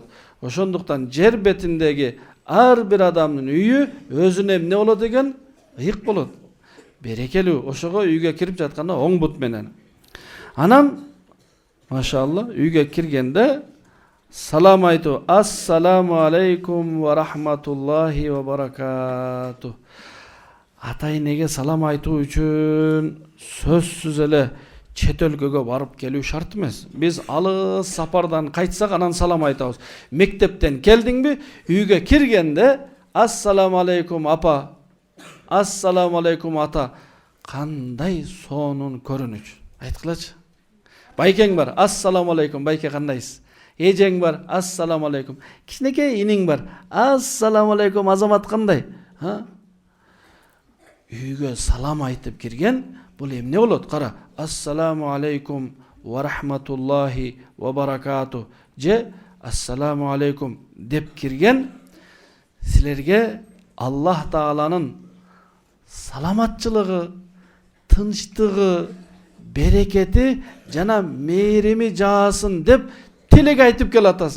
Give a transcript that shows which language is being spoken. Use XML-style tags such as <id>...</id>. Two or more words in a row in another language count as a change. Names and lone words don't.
<ky>Ошондуктан жер бетиндеги ар бир адамдын үйү өзүнө эмне болот экен? Ыйык болот. Берекелүү. Ошого үйгө кирип жатканда оң бут менен. Анан машалла үйгө киргенде салам айтуу.</ky> <ar>السلام عليكم ورحمة الله وبركاته.</ar> <ky>Ата-энеге салам айтуу үчүн сөзсүз эле чет өлкөгө барып келүү шарт эмес. Биз алыс сапардан кайтсак анан салам айтабыз. Мектептен келдиңби, үйгө киргенде</ky> <ar>السلام عليكم</ar> <ky>апа,</ky> <ar>السلام عليكم</ar> <ky>ата. Кандай сонун көрүнүч. Айткылачы. Байкең бар,</ky> <ar>السلام عليكم,</ar> <ky>байке кандайсыз? Эжең бар,</ky> <ar>السلام عليكم.</ar> <ky>Кичинекей иниң бар,</ky> <ar>السلام عليكم,</ar> <ky>азамат кандай? Үйгө салам айтып кирген, бул эмне болот? Кара,</ky> <ar>السلام عليكم ورحمة الله وبركاته.</ar> <ky>Же</ky> <ar>السلام عليكم</ar> <ky>деп кирген, силерге Аллах Тааланын саламатчылыгы, тынчтыгы, берекети жана мээрими жаасын деп тилек айтып келатасың.</ky>